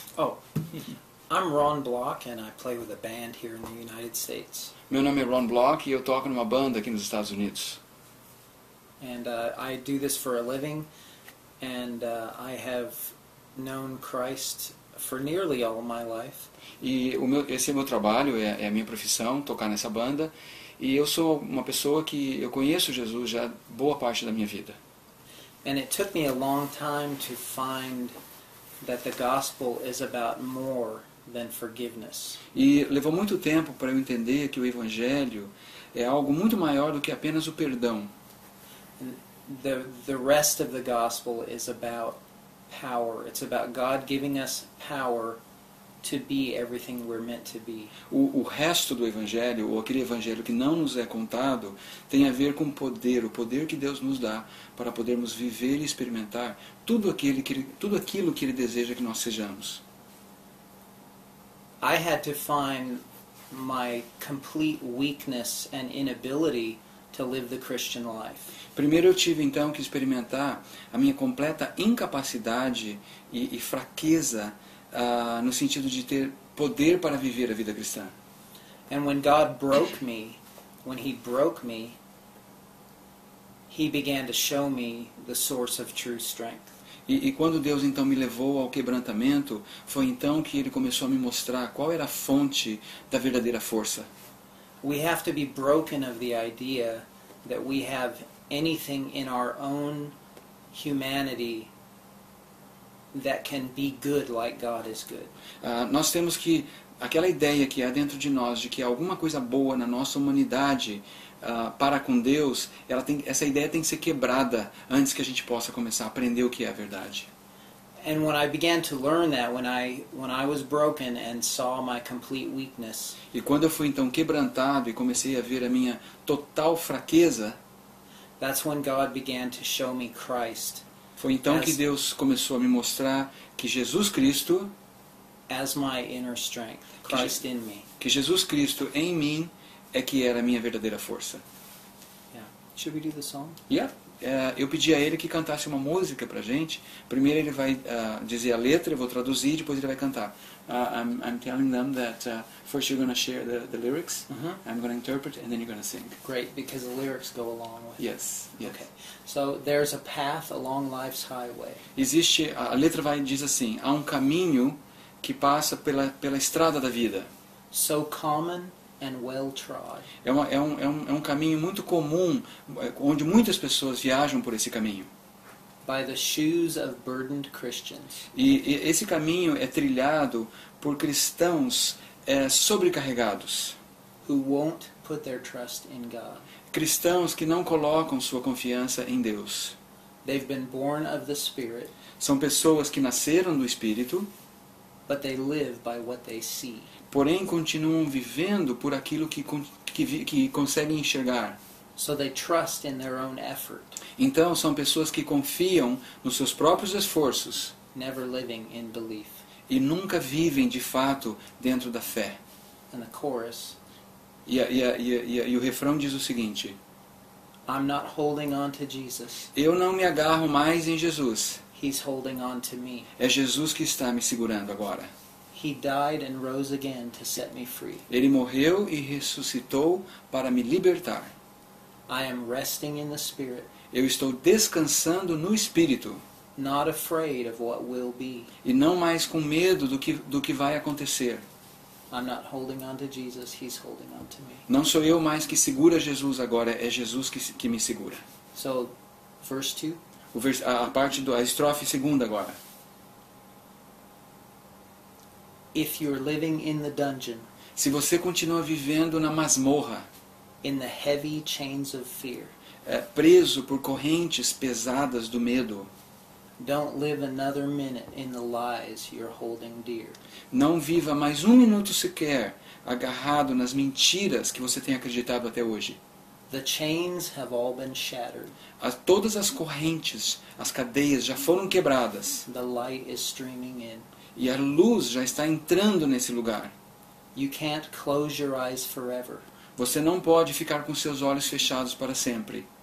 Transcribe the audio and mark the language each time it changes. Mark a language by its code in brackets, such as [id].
[en] Oh, I'm Ron Block and I play with a band here in the United States. [pt] Meu nome é Ron Block e eu toco numa banda aqui nos Estados Unidos. [en] And I do this for a living, and I have known Christ for nearly all my life. [pt] E esse é o meu trabalho, é a minha profissão, tocar nessa banda. E eu sou uma pessoa que eu conheço Jesus já boa parte da minha vida. [en] And it took me a long time to find that the gospel is about more than forgiveness. [pt] E levou muito tempo para eu entender que o Evangelho é algo muito maior do que apenas o perdão. [en] The rest of the gospel is about power. It's about God giving us power to be everything we're meant to be. [pt] O resto do Evangelho, ou aquele Evangelho que não nos é contado, tem a ver com o poder que Deus nos dá para podermos viver e experimentar tudo aquilo que Ele deseja que nós sejamos. [en] I had to find my complete weakness and inability to live the Christian life. [pt] Primeiro eu tive então que experimentar a minha completa incapacidade e fraqueza no sentido de ter poder para viver a vida cristã. [en] And when God broke me, He began to show me the source of true strength. [pt] E quando Deus então me levou ao quebrantamento, foi então que Ele começou a me mostrar qual era a fonte da verdadeira força. [en] We have to be broken of the idea that we have anything in our own humanity that can be good like God is good. [pt] Nós temos que, aquela ideia que há dentro de nós, de que há alguma coisa boa na nossa humanidade para com Deus, essa ideia tem que ser quebrada antes que a gente possa começar a aprender o que é a verdade. [en] And when I began to learn that, when I was broken and saw my complete weakness, [pt] E quando eu fui então quebrantado e comecei a ver a minha total fraqueza, [en] that's when God began to show me Christ [pt] foi então que Deus começou a me mostrar que Jesus Cristo, [en] as my inner strength, Christ in me. [pt] que Jesus Cristo em mim é que era a minha verdadeira força. [en] Yeah. Should we do the song? Yeah. [pt] Eu pedi a ele que cantasse uma música pra gente. Primeiro ele vai dizer a letra, eu vou traduzir, depois ele vai cantar. [en] I'm telling them that first you're going to share the lyrics, I'm going to interpret, and then you're going to sing. Great, because the lyrics go along with it. Yes, yes. Okay. So there's a path along life's highway. [pt] A letra diz assim: há um caminho que passa pela estrada da vida. [en] So common and well trod. [pt] É um caminho muito comum, onde muitas pessoas viajam por esse caminho. [en] By the shoes of burdened Christians. [pt] E esse caminho é trilhado por cristãos sobrecarregados. [en] Who won't put their trust in God. [pt] Cristãos que não colocam sua confiança em Deus. [en] They've been born of the Spirit. [pt] São pessoas que nasceram do Espírito, [en] but they live by what they see. [pt] Porém continuam vivendo por aquilo que conseguem enxergar. [en] So they trust in their own effort. [pt] Então são pessoas que confiam nos seus próprios esforços. [en] Never living in belief. [pt] E nunca vivem de fato dentro da fé. [en] And the chorus. [pt] E o refrão diz o seguinte: [en] I'm not holding on to Jesus. [pt] Eu não me agarro mais em Jesus. [en] He's holding on to me. [pt] É Jesus que está me segurando agora. [en] He died and rose again to set me free. [pt] Ele morreu e ressuscitou para me libertar. [en] I am resting in the Spirit. [pt] Eu estou descansando no Espírito. [en] Not afraid of what will be. [pt] E não mais com medo do que vai acontecer. [en] I'm not holding on to Jesus, He's holding on to me. [pt] Não sou eu mais que segura Jesus agora, é Jesus que me segura. [en] So, verse 2. [pt] A estrofe segunda agora. [en] If you're living in the dungeon, [pt] se você continua vivendo na masmorra, [en] in the heavy chains of fear, [pt] preso por correntes pesadas do medo, [en] don't live another minute in the lies you're holding dear. [pt] Não viva mais um minuto sequer agarrado nas mentiras que você tem acreditado até hoje. [en] The chains have all been shattered. [pt] Todas as correntes, as cadeias já foram quebradas. [en] The light is streaming in. [pt] E a luz já está entrando nesse lugar. [en] You can't close your eyes forever. [pt] Você não pode ficar com seus olhos fechados para sempre.